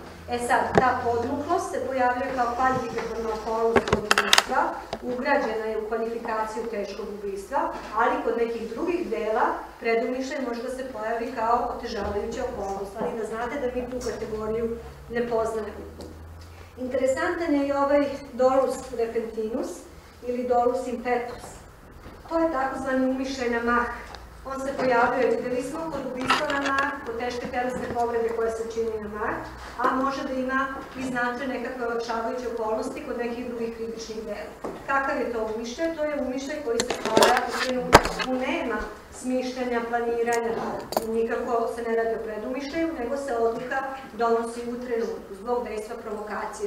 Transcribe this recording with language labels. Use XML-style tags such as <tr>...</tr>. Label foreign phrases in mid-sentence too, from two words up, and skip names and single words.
<sr>Sad, ta podmuklost se pojavlja kao kvalifikatorna okolnost kod ubistva, ugrađena je u kvalifikaciju teškog ubistva, ali kod nekih drugih dela predumišljaj može da se pojavi kao otežavajuća okolnost, ali da znate da mi tu kategoriju ne poznajemo. Interesantan je i ovaj</sr> <la>dolus repentinus</la> <sr>ili</sr> <la>dolus impetus.</la> <sr>To je takozvani umišljaj na mah. On se pojavljuje, videli smo, kod ubistva na mah, kod teške telesne povrede koje se čini na mah, a može da ima i značaj nekakve olakšavajuće okolnosti kod nekih drugih krivičnih dela. Kakav je to umišljaj? To je umišljaj koji se stvara u trenutku. Nema smišljanja, planiranja, nikako se ne radi o predumišljaju, nego se odluka donosi u trenutku, zbog dejstva provokacije.</sr>